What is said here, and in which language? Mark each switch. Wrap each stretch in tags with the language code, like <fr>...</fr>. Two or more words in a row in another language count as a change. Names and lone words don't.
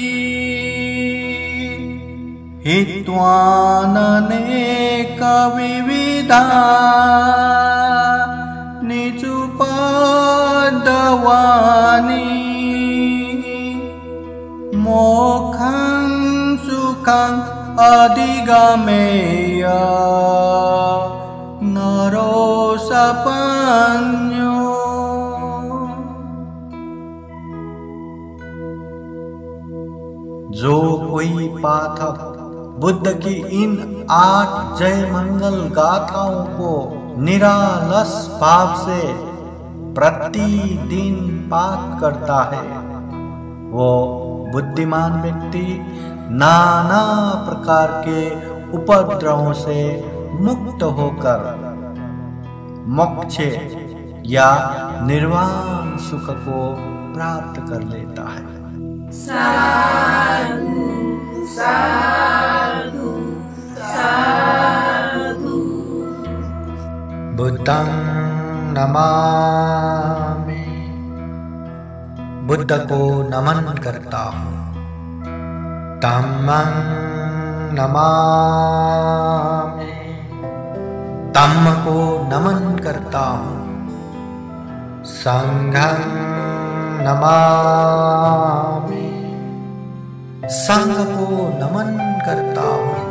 <pi>हित्वाननेकविविधा निजुपदवानि मोक्षं सुखं अधिगमेय नरो सपन्यो।</pi> <hi>जो कोई पाठक बुद्ध की इन 8 जय मंगल गाथाओं को निरालस भाव से प्रतिदिन पाठ करता है, वो बुद्धिमान व्यक्ति नाना प्रकार के उपद्रवों से मुक्त होकर मोक्ष या निर्वाण सुख को प्राप्त कर लेता है।</hi> <pi>साधु साधु साधु बुद्धं नमामि,</pi> <hi>बुद्ध को नमन करता हूँ।</hi> <pi>धम्मं नमामि,</pi> <hi>धम्म को नमन करता हूँ।</hi> <pi>संघं नमामि,</pi> <hi>संघ को नमन करता हूँ।</hi>